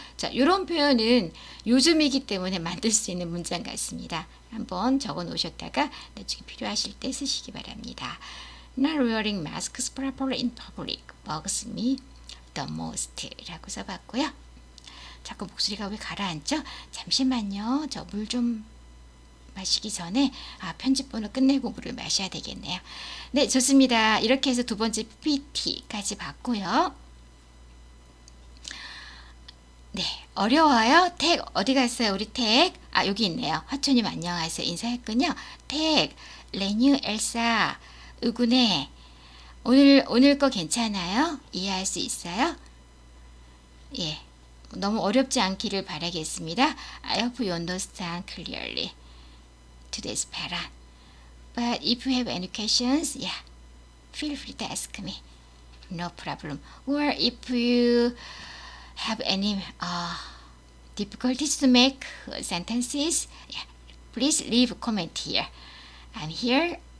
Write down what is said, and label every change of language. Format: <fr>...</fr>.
<ko>자, 이런 표현은 요즘이기 때문에 만들 수 있는 문장 같습니다. 한번 적어 놓으셨다가 나중에 필요하실 때 쓰시기 바랍니다.</ko> <en>Not wearing masks properly in public bugs me the most</en> <ko>라고 써봤고요. 자꾸 목소리가 왜 가라앉죠? 잠시만요. 저 물 좀 마시기 전에 편집본을 끝내고 물을 마셔야 되겠네요. 네, 좋습니다. 이렇게 해서 두 번째 PPT까지 봤고요. 네, 어려워요? 택 어디 갔어요? 우리 택 여기 있네요. 화초님 안녕하세요. 인사했군요. 택 레뉴 엘사 의군에 오늘 거 괜찮아요? 이해할 수 있어요? 예, 너무 어렵지 않기를 바라겠습니다.</ko> <en>I hope you understand clearly today's pattern. But if you have any questions, yeah, feel free to ask me. No problem. Or if you have any difficulties to make sentences, yeah, please leave a comment here. I'm here.</en>